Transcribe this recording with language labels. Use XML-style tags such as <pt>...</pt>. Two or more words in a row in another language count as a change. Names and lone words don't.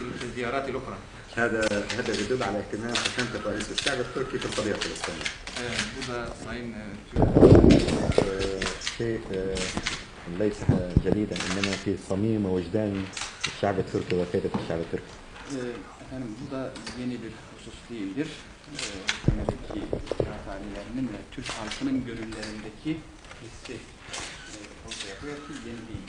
<ar>الزيارات الأخرى. هذا يدل على اهتمام حكومة رئيس الشعب التركي في القضية الفلسطينية. شيء ليس جديدا، إنما في صميم وجدان الشعب التركي وقيادة الشعب التركي.</ar> <tr>Efendim bu da yeni bir husus değildir. Temedeki tarihlerinin ve Türk halkının gönüllerindeki hissi ortaya yapıyor ki yeni değildir.</tr>